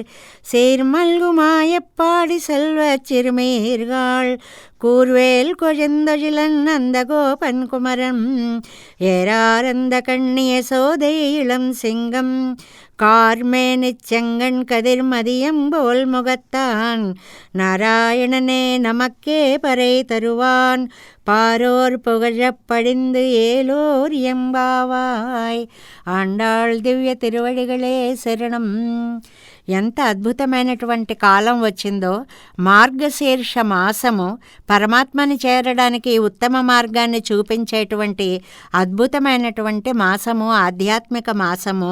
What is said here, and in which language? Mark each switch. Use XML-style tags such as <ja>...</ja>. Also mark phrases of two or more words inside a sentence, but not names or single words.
<ta>சீர்மல்குமாயப்பாடி செல்வச் சிறுமீர்கள் கூர்வேல் கொழுந்தொழிலன் அந்த கோபன் குமரன் ஏராரந்த கண்ணிய சோதை இளம் சிங்கம் கார்மேனிச் செங்கண் கதிர் மதியம் போல் முகத்தான் நாராயணனே நமக்கே பறை தருவான் பாரோர் புகழப் படிந்து ஏலோர் எம்பாவாய்.</ta> <te>ఆండాళ్ దివ్య తిరువడిగలే శరణం. ఎంత అద్భుతమైనటువంటి కాలం వచ్చిందో! మార్గశీర్ష మాసము పరమాత్మని చేరడానికి ఉత్తమ మార్గాన్ని చూపించేటువంటి అద్భుతమైనటువంటి మాసము, ఆధ్యాత్మిక మాసము.</te>